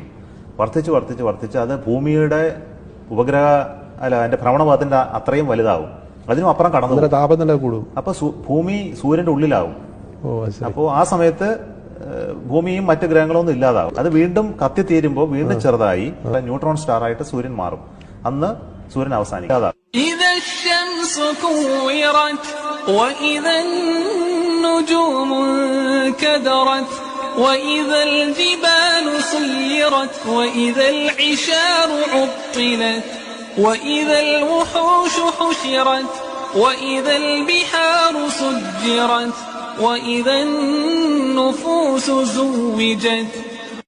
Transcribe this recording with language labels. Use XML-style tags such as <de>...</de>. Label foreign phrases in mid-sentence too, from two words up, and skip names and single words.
<ml>വർദ്ധിച്ച് അത് ഭൂമിയുടെ അതിന്റെ ഭ്രമണപഥത്തിന്റെ അത്രയും വലുതാവും. അതിനും അപ്പുറം കടന്നു താപനില കൂടും. അപ്പൊ ഭൂമി സൂര്യന്റെ ഉള്ളിലാവും. അപ്പോൾ ആ സമയത്ത് ഭൂമിയും മറ്റ് ഗ്രഹങ്ങളൊന്നും ഇല്ലാതാവും. അത് വീണ്ടും കത്തിത്തീരുമ്പോൾ വീണ്ടും ചെറുതായി</ml> <en>neutron star</en> <ml>ആയിട്ട് സൂര്യൻ മാറും. അന്ന് സൂര്യൻ അവസാനിക്കും.</ml> <ar>وإذا الجبال سيرت وإذا العشار عطلت وإذا الوحوش حشرت وإذا البحار سجرت وإذا النفوس زوجت</ar>